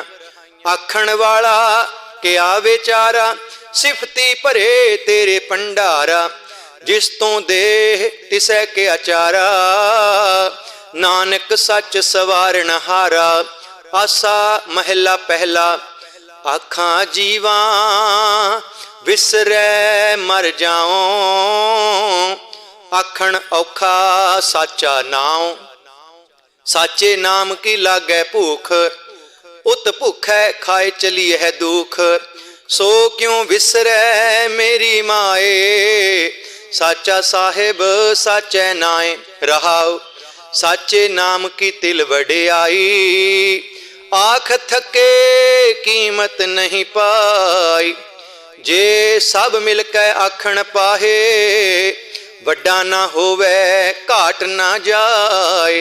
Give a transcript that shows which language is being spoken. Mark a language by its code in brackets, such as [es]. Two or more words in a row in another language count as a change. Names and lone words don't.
[pa] ਆਖਣ ਵਾਲਾ ਕਿਆ ਵੇਚਾਰਾ, ਸਿਫਤੀ ਭਰੇ ਤੇਰੇ ਭੰਡਾਰਾ, ਜਿਸ ਤੋਂ ਦੇਹ ਤਿਸੈ ਕੇ ਆਚਾਰਾ, ਨਾਨਕ ਸਚ ਸਵਾਰਣ ਹਾਰਾ। ਆਸਾ ਮਹਲਾ ਪਹਿਲਾ, ਆਖਾਂ ਜੀਵਾ ਵਿਸਰੈ ਮਰ ਜਾਉ, ਆਖਣ ਅਉਖਾ ਸਾਚਾ ਨਾਉ। ਸਾਚੇ ਨਾਮ ਕੀ ਲਾਗੈ ਭੂਖ, ਉਤ ਭੁਖੈ ਖਾਏ ਚਲੀ ਹੈ ਦੁਖ, ਸੋ ਕਿਉਂ ਵਿਸਰੈ ਮੇਰੀ ਮਾਏ, ਸਾਚਾ ਸਾਹਿਬ ਸਾਚੈ ਨਾਏ ਰਹਾਉ। ਸਾਚੇ ਨਾਮ ਕੀ ਤਿਲ ਵਡਿਆਈ, ਆਖ ਥਕੇ ਕੀਮਤ ਨਹੀਂ ਪਾਈ। ਜੇ ਸਭ ਮਿਲਕੈ ਆਖਣ ਪਾਹੇ, ਵੱਡਾ ਨਾ ਹੋਵੇ ਘਾਟ ਨਾ ਜਾਏ।